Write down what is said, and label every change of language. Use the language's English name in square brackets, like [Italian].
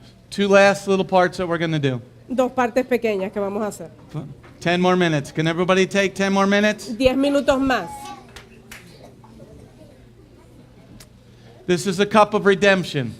[English] Two last little parts that we're going to do. [Spanish] Dos partes pequeñas que vamos a hacer. [English] 10 more minutes. Can everybody take 10 more minutes? [Spanish] 10 minutos más. [English] This is a cup of redemption.